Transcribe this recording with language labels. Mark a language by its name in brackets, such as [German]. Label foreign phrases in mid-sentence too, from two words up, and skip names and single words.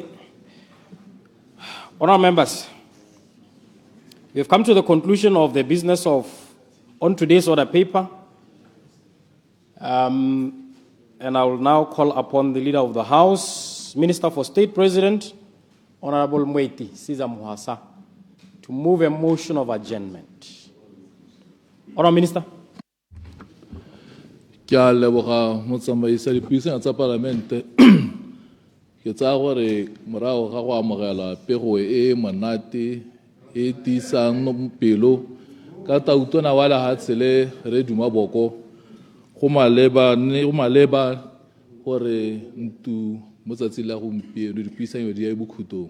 [English] Honourable members, we have come to the conclusion of the business on today's order paper. And I will now call upon the Leader of the House, Minister for State President, Honorable Mweti Siza Muhasa, to move a motion of adjournment. Honourable Minister. [Tswana] Ke a leboga motsamaisi dipuisano tsa Palamente ke tsa gore morago ga go amogela pego e monate e tisang pelo ka tautona wa lehatshe le re Duma Boko go maleba gore ntu motsatsi la gompieno dipuisano di ya bokhutong.